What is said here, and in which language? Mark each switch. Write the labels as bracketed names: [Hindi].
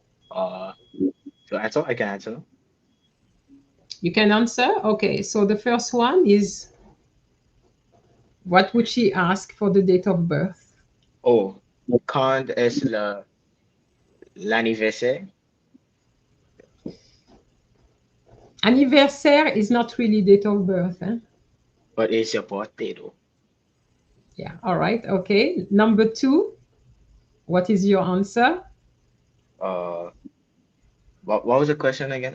[English] So I can answer. You can answer? Okay, so the first one is, what would she ask for the date of birth? [French] Oh, quand est l'anniversaire? [English] Anniversaire is not really date of birth, eh? But it's your birthday though. Yeah, all right, okay. Number 2, what is your answer? What was the question again?